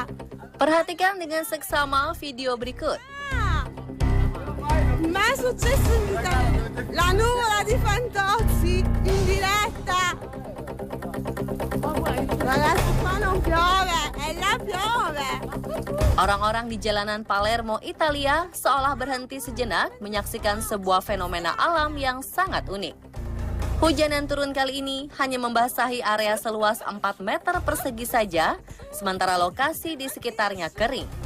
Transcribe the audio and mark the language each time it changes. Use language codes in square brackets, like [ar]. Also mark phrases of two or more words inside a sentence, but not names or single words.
[id] Perhatikan dengan seksama video berikut. [it] Ma è successo in Italia. La nuvola di Fantozzi in diretta. Ragazzi, qua non piove, e là piove. [id] Orang-orang di jalanan Palermo, Italia seolah berhenti sejenak menyaksikan sebuah fenomena alam yang sangat unik. Hujan yang turun kali ini hanya membasahi area seluas 4 meter persegi saja, sementara lokasi di sekitarnya kering.